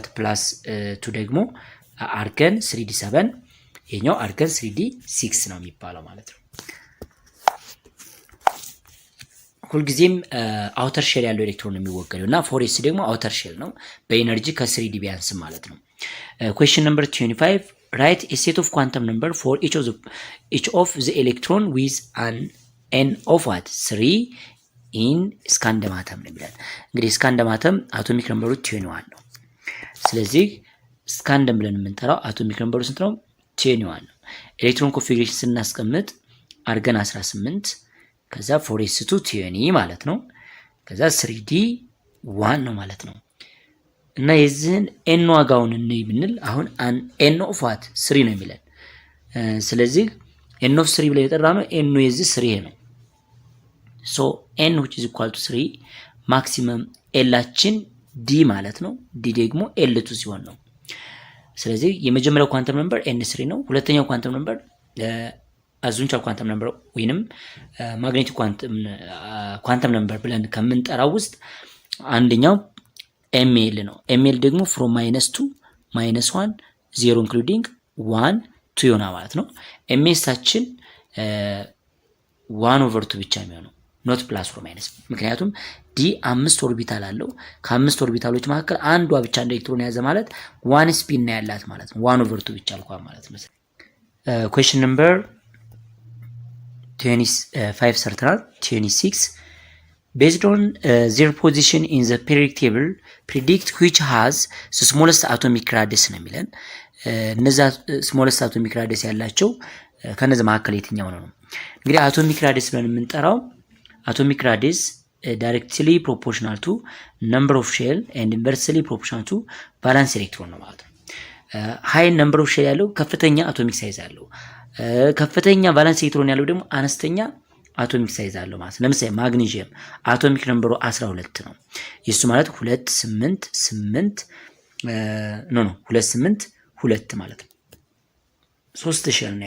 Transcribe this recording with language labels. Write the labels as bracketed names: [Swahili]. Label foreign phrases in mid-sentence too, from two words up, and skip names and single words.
[Amharic] +2 ደግሞ አርገን 3d7 ይሄኛው አርገን 3d6 ነው የሚባለው ማለት ነው። ሁልጊዜም [English] outer shell [Amharic] ያለው ኤሌክትሮን ነው የሚወገደው እና 4s ደግሞ [English] outer shell [Amharic] ነው በኤነርጂ ከ3d ቢያንስ ማለት ነው። [English] question number 25 write a set of quantum number for each of the electron with an n of what 3 in scandium atom [Amharic] ነው የሚላል። እንግዲህ [English] scandium atom atomic number [Amharic] 21 ነው። ስለዚህ ስካንደም ብለን የምንጠራው [English] atomic number [Amharic] ስንት ነው? 21 ነው። [English] electron configuration [Amharic] ስናስቀምጥ አርገን 18 ከዛ 4s2 20 ማለት ነው። ከዛ 3d 1 ነው ማለት ነው። እና የዚህን n ዋጋውን እንይ ብንል አሁን [English] n of what 3 [Amharic] ነው የሚለን። ስለዚህ [English] n of 3 [Amharic] ብለን የጠራነው n የዚህ 3 ነው። [English] so n which is equal to 3 [Amharic] ማክሲመም ኤላችን d ማለት ነው። d ደግሞ l2 ሲሆን ነው። ስለዚህ የመጀመሪያው [English] quantum number [Amharic] n3 ነው። ሁለተኛው [English] quantum number azimuthal quantum number [Amharic] ወይንም [English] magnetic quantum number [Amharic] ብለን ከምንጠራው ውስጥ አንደኛው ml ነው። ml ደግሞ [English] from -2 -1 0 including 1 2 [Amharic] ይሆናል ማለት ነው። ms-ታችን 1/2 ብቻ የሚሆነው [English] not plus or minus። [Amharic] ምክንያቱም ዲ 5 ኦርቢታል አለው። ከ5 ኦርቢታሎች መካከል አንዷ ብቻ እንደ ኤሌክትሮን ያዘ ማለት 1 ስፒን ነው ያላት ማለት ነው። 1/2 ብቻ አልኳ ማለት ነው። [English] question number 25 ሰርተናል። 26 based on their position in the periodic table predict which has the smallest atomic radius [Amharic] ነው የሚለን። እነዛ [English] smallest atomic radius [Amharic] ያላቸው ከነዚህ መካከል የትኛው ነው? እንግዲህ [English] atomic radius [Amharic] ብለን የምንጠራው [English] atomic radius directly proportional to number of shell and inversely proportional to valence electron [Amharic] ነው ማለት ነው። [English] high number of shell [Amharic] ያለው ከፍተኛ [English] atomic size [Amharic] አለው። ከፍተኛ [English] valence electron [Amharic] ያለው ደግሞ አነስተኛ [English] atomic size [Amharic] አለው ማለት ነው። ለምሳሌ ማግኒዥየም [English] atomic number [Amharic] 12 ነው። የሱ ማለት 2 8 8 2 8 2 ማለት ነው። 3 ሼል ነው